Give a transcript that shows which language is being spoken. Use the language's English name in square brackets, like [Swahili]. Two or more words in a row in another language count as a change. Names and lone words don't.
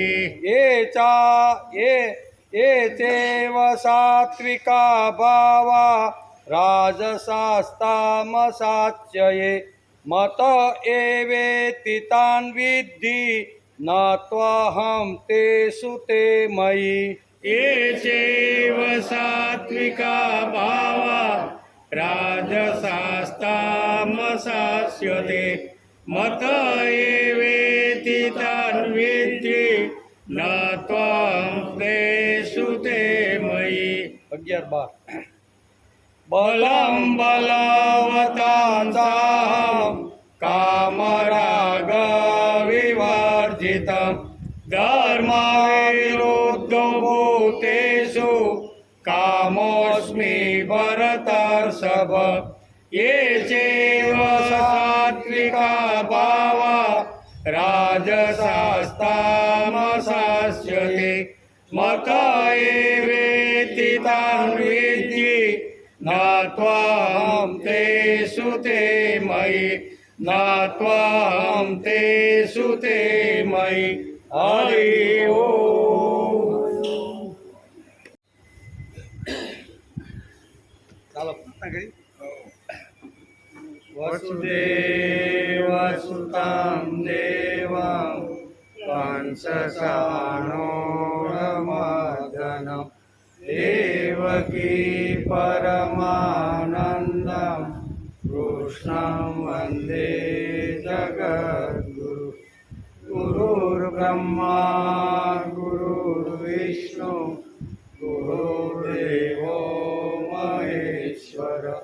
[Sanskrit] ये चैव सात्विका भावा राजसास्तामसाच्यये मत एवेति तान् विद्धि न त्वहं तेषु ते मयि ये चैव सात्विका भावा राजशास्तामशास्यते मत एवेति तान विद्धि न त्वं तेषु ते मयि 11-12 बलं बलवतांसाहं कामराग विवर्जितं धर्मविरुद्धो भूतेषु कामोऽस्मि भरतर्षभ ये चैव सात्विका भावा राजसास्तामशास्यते मत एवेति तान् विद्धि न त्वां तेषु ते मयि न त्वां तेषु ते मयि हरि ओम् [Gujarati] ચાલો પ્રાર્થના કરી. [Sanskrit] वसुदेवसुतं देवं कंसचाणूरमर्दनं देवकी परमानन्दं कृष्णं वन्दे जगद्गुरु गुरुर्ब्रह्मा गुरुर्विष्णु गुरुर्देवो महेश्वर